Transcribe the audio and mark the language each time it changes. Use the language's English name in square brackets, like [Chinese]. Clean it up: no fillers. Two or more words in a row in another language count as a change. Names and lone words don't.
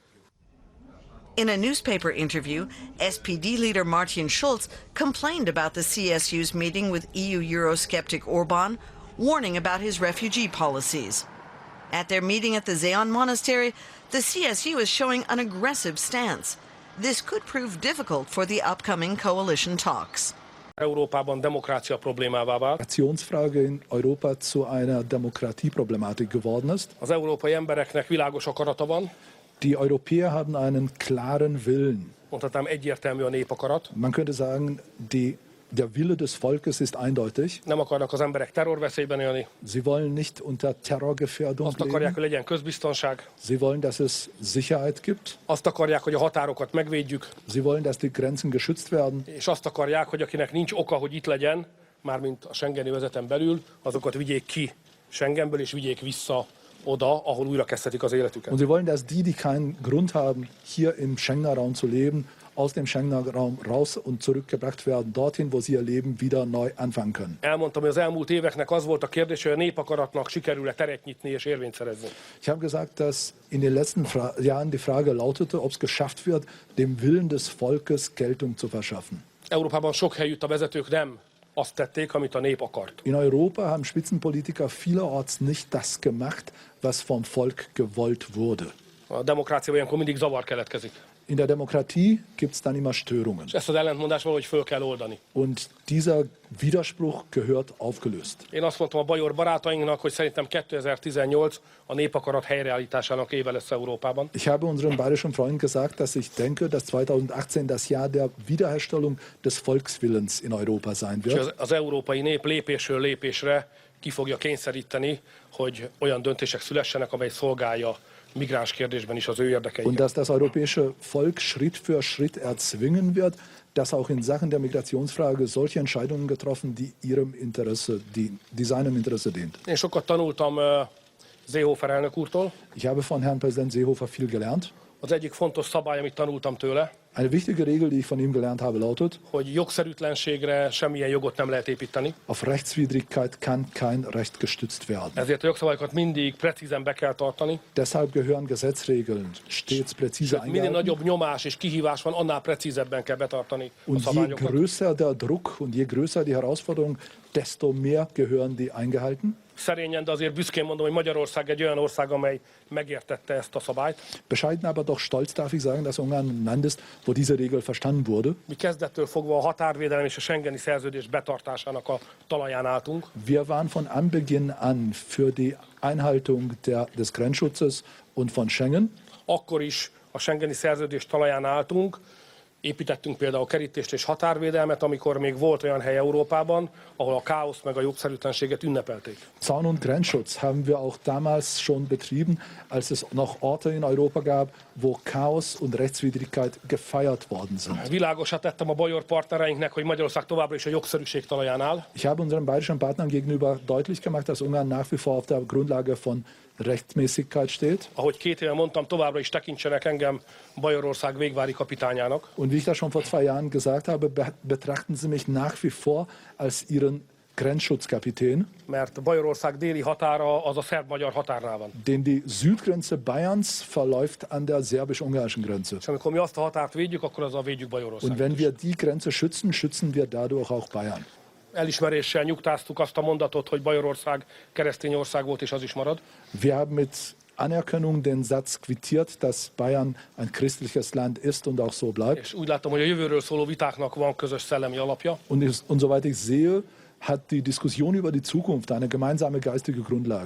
[English] In a newspaper interview, SPD leader Martin Schulz complained about the CSU's meeting with EU Eurosceptic Orban, warning about his refugee policies. At their meeting at the Zeon Monastery, the CSU is showing an aggressive stance. This could prove difficult for the upcoming coalition talks. [Hungarian] Európában demokrácia problémává vált. [German] Migrationsfrage in Europa zu einer Demokratieproblematik geworden ist. [Hungarian] Az európai embereknek világos akarata van. [German] Die Europäer haben einen klaren Willen. [Hungarian] Mondhatnám, egyértelmű a népakarat. [German] Man könnte sagen, der Wille des Volkes ist eindeutig. [Hungarian] Nem akarnak az emberek terrorveszélyben élni. [German] Sie wollen nicht unter Terrorgefährdung [Hungarian] Azt akarják, [German] leben. [Hungarian] hogy legyen közbiztonság. [German] Sie wollen, dass es Sicherheit gibt. [Hungarian] Azt akarják, hogy a határokat megvédjük. [German] Sie wollen, dass die Grenzen geschützt werden. [Hungarian] És azt akarják, hogy akinek nincs oka, hogy itt legyen, mármint a schengeni övezeten belül, azokat vigyék ki Schengenből és vigyék vissza oda, ahol újra kezdhetik az életüket. [German] Und sie wollen, dass die keinen Grund haben, hier im Schengener Raum zu leben, aus dem Schengener Raum raus und zurückgebracht werden, dorthin, wo sie ihr Leben wieder neu anfangen können. [Hungarian] Elmondtam, hogy az elmúlt éveknek az volt a kérdés, hogy a népakaratnak sikerül-e teret nyitni és érvényt szerezni. [German] Ich habe gesagt, dass in den letzten Jahren die Frage lautete, ob es geschafft wird, dem Willen des Volkes Geltung zu verschaffen. [Hungarian] Európában sok helyütt a vezetők nem azt tették, amit a nép akart. [German] In Europa haben Spitzenpolitiker vielerorts nicht das gemacht, was vom Volk gewollt wurde. [Hungarian] A demokráciában ilyenkor mindig zavar keletkezik. [German] In der Demokratie gibt es dann immer Störungen. [Hungarian] És ezt az ellentmondást valahogy föl kell oldani. [German] Und dieser Widerspruch gehört aufgelöst. [Hungarian] Én azt mondtam a bajor barátainknak, hogy szerintem 2018 a népakarat helyreállításának éve lesz Európában. [German] Ich habe unseren bayerischen Freunden gesagt, dass ich denke, dass 2018 das Jahr der Wiederherstellung des Volkswillens in Europa sein [Hungarian] És [German] wird. [Hungarian] az európai nép lépésről lépésre ki fogja kényszeríteni, hogy olyan döntések szülessenek, amely szolgálja migráns kérdésben is az ő [German] Und [Hungarian] érdekeiket. [German] dass das europäische Volk Schritt für Schritt erzwingen wird, dass auch in Sachen der Migrationsfrage solche Entscheidungen getroffen, die ihrem Interesse, die seinem Interesse dient. [Hungarian] Én sokat tanultam Seehofer elnök úrtól. [German] Ich habe von Herrn Präsident Seehofer viel gelernt. [Hungarian] Az egyik fontos szabály, amit tanultam tőle, [German] Eine wichtige Regel, die ich von ihm gelernt habe, lautet: [Hungarian] hogy jogszerűtlenségre semmilyen jogot nem lehet építeni. [German] Auf Rechtswidrigkeit kann kein Recht gestützt werden. [Hungarian] Ezért a jogszabályokat mindig precízen be kell tartani. [German] Deshalb gehören Gesetzregeln stets präzise [Hungarian] Minél [German] eingehalten. [Hungarian] nagyobb nyomás és kihívás van, annál precízebben kell betartani a [German] Und je [Hungarian] szabályokat. [German] größer der Druck und je größer die Herausforderung, desto mehr gehören die eingehalten. [Hungarian] Szerényen, de azért büszkén mondom, hogy Magyarország egy olyan ország, amely megértette ezt a szabályt. [German] Bescheiden, aber doch stolz darf ich sagen, dass Ungarn ein Land ist, wo diese Regel verstanden wurde. [Hungarian] Mi kezdettől fogva a határvédelem és a schengeni szerződés betartásának a talaján álltunk. [German] Wir waren von Anbeginn an für die Einhaltung des Grenzschutzes und von Schengen. [Hungarian] Akkor is a schengeni szerződés talaján álltunk. Építettünk például kerítést és határvédelmet, amikor még volt olyan hely Európában, ahol a káoszt meg a jogszerűtlenséget ünnepelték. [German] Zaun- und Grenzschutz haben wir auch damals schon betrieben, als es noch Orte in Europa gab, wo Chaos und Rechtswidrigkeit gefeiert worden sind. [Hungarian] Világosat tettem a bajor partnereinknek, hogy Magyarország továbbra is a jogszerűség talaján áll. [German] Ich habe unseren bayerischen Partnern gegenüber deutlich gemacht, dass Ungarn nach wie vor auf der Grundlage von Rechtmäßigkeit steht. [Hungarian] Ahogy 2 éve mondtam, továbbra is tekintsenek engem Bajorország végvári kapitányának. [German] Und wie ich das schon vor 2 Jahren gesagt habe, betrachten Sie mich nach wie vor als Ihren Grenzschutzkapitän, [Hungarian] mert Bajorország déli határa az a szerb-magyar határnál van. [German] denn die Südgrenze Bayerns verläuft an der szerbisch-ungarischen Grenze. [Hungarian] És amikor mi azt a határt védjük, akkor azzal védjük [German] Und [Hungarian] Bajorországot [German] wenn [Hungarian] is. [German] wir die Grenze schützen, schützen wir dadurch auch Bayern. [Hungarian] Elismeréssel nyugtáztuk azt a mondatot, hogy Bajorország keresztény ország volt, és az is marad. [German] Wir haben mit Anerkennung den Satz quittiert, dass Bayern ein christliches Land ist und auch so bleibt. [Hungarian] És úgy látom, hogy a jövőről szóló vitáknak van közös szellemi alapja. [German] Und soweit ich sehe, hat die Diskussion über die Zukunft eine gemeinsame geistige Grundlage.